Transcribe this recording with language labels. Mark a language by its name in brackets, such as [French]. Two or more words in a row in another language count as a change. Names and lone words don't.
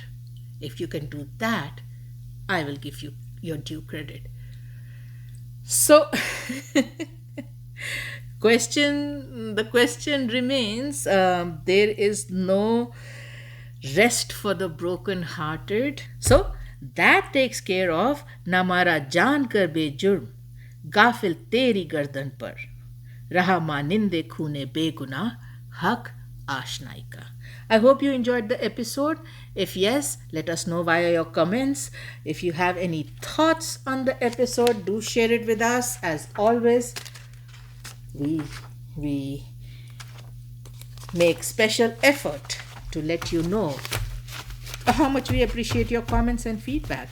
[English] If you can do that, I will give you your due credit. So, the question remains, there is no rest for the broken-hearted. So, that takes care of [Urdu] نہ مارا جان کر بے جرم غافل تیری گردن پر، رہا مانند خون بے گناہ حق آشنائی کا. [English] I hope you enjoyed the episode. If yes, let us know via your comments. If you have any thoughts on the episode, do share it with us. As always, we make special effort to let you know how much we appreciate your comments and feedback.